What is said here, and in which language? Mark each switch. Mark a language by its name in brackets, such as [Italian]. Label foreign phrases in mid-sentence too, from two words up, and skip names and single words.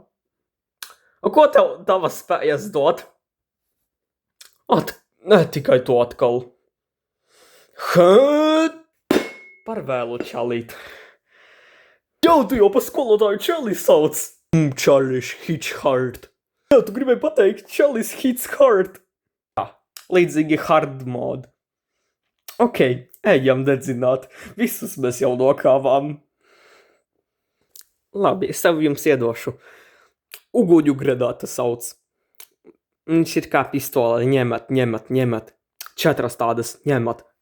[Latvian] Ko tev tavas spējas dot? Ne tikai to atkal. Par vēlu čalīt. Jau tu jau pa skolotāju Čali sauc. Čalis [English] hits hard. [Latvian] Jā, tu gribēji pateikt Čalis [English] hits hard. [Latvian] Līdzīgi [English] hard mode. [Latvian] Ok, ejam dedzināt. Visus mēs jau nokāvām. Labi, es tev jums iedošu. Uguņu granāta sauc. Viņš ir kā pistole. Ņemat. 4 tādas ņemat.